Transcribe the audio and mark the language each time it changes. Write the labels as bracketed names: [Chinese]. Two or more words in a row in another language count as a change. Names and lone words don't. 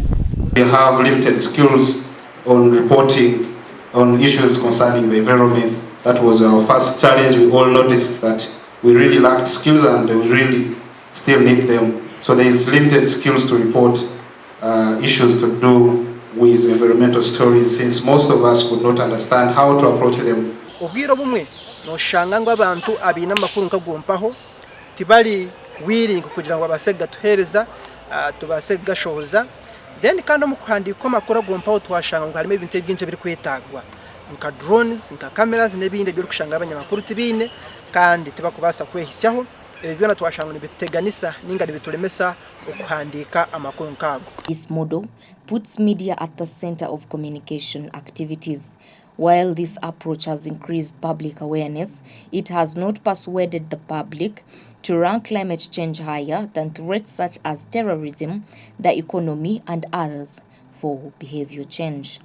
[English] We have limited skills on reporting on issues concerning the environment. That was our first challenge. We all noticed that we really lacked skills and we really still need them. So there is limited skills to report issues to do with environmental stories, since most of us could not understand how to approach them. [Chiga] Obwira bumwe noshanga ngo abantu abina makuru nkagompaho tibali willing kugira ngo abasega tuhereza tubasega shoza then kandi mu kwandika makuru agompaho twashanga ngo harimo ibintu byinshi biri kwetagwa nka drones nka cameras n'ibindi byo kushanga abanyamakuru tibine kandi tibakubasa kwehisyaho ebyo natwashanga nibiteganisa ningari bitulemesa okuhandika amakuru nkago. [English] This model puts media at the center of communication activities. While this approach has increased public awareness, it has not persuaded the public to rank climate change higher than threats such as terrorism, the economy, and others for behavior change.